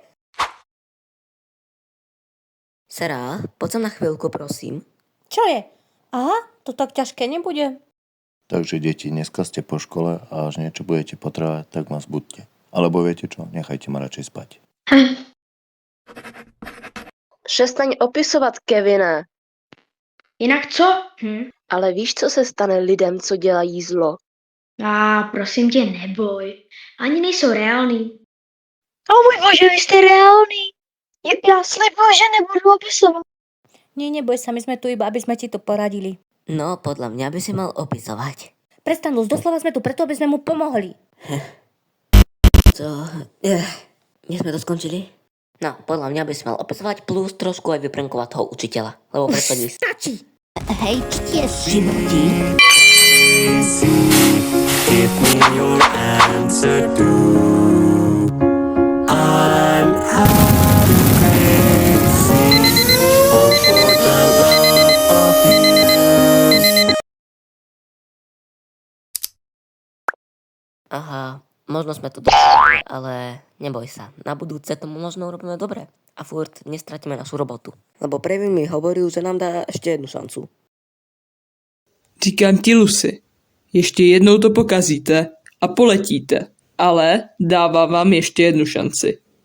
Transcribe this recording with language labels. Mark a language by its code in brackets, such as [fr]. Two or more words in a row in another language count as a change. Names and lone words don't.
[sk] Sera, poď sa na chvíľku, prosím. Čo je? Aha, to tak ťažké nebude. Takže deti, dneska ste po škole a až niečo budete potrebovať, tak ma zbuďte. Alebo viete čo, nechajte ma radšej spať. [cs] Přestaň opisovat Kevina. Jinak co? Ale víš, co se stane lidem, co dělají zlo? Prosím tě, neboj. Ani nejsou reální. O můj bože, vy jste reální. Já slibuju, že nebudu opisovat. [sk] Nie, neboj sa, my sme tu iba, aby sme ti to poradili. No, podľa mňa by si mal opisovať. Prestan, Luz, doslova sme tu preto, aby sme mu pomohli. Nie sme to skončili? No, podľa mňa by si mal opisovať plus trošku aj vyprenkovať toho učiteľa. Lebo predstavím si... Stačí! Hej, čtie životí. [en] Give me your answer to I'm out of crazy all for the love of you. [sk] Aha, možno sme to dostali, ale neboj sa. Na budúce tomu možno urobíme dobre. A furt nestratíme našu robotu. Lebo Previn mi hovoril, že nám dá ešte jednu šancu. [cs] Říkám ti, Lucy, ještě jednou to pokazíte a poletíte, ale dávám vám ještě jednu šanci.